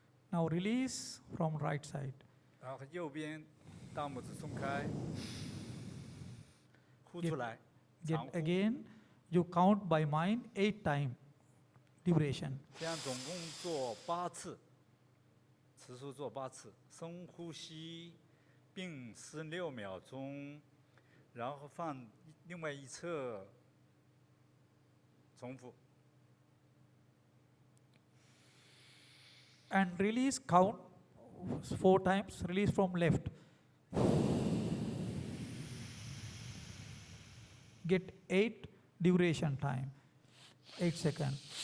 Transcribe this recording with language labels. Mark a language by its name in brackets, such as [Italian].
[English] Now release from right side. [Chinese] 然后右边大拇指松开，呼出来， [English] Get [Chinese] 长呼。 [English] again, you count by mind 8 times duration. [Chinese] 这样总共做8次，次数做8次，深呼吸，并16秒钟，然后放另外一侧，重复。 [English] And release, count 4 times, release from left. Get 8 duration time, 8 seconds.